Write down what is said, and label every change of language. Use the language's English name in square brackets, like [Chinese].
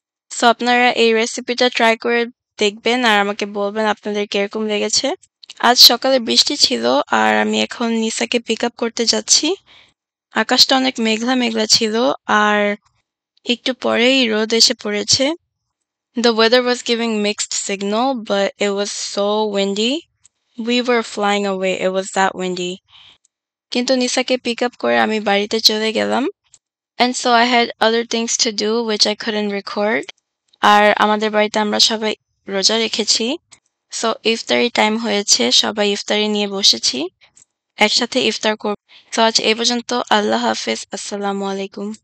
[Bangla] So আপনারা এই রেসিপিটা ট্রাই করে দেখবেন আর আমাকে বলবেন আপনাদের কিরকম লেগেছে। আজ সকালে বৃষ্টি ছিল আর আমি এখন নিসাকে পিক আপ করতে যাচ্ছি। আকাশটা অনেক মেঘলা মেঘলা ছিল আর একটু পরেই রোদ এসে পড়েছে। [English] The weather was giving mixed signal, but it was so windy. We were flying away. It was that windy. [Bangla] কিন্তু নিসাকে পিক আপ করে আমি বাড়িতে চলে গেলাম। [English] And so I had other things to do which I couldn't record. [Bangla] আর আমাদের বাড়িতে আমরা সবাই রোজা রেখেছি। সো ইফতারি টাইম হয়েছে, সবাই ইফতারি নিয়ে বসেছি। একসাথে ইফতার করব। তো আজ এই পর্যন্ত। আল্লাহ হাফেজ। আসসালামু আলাইকুম।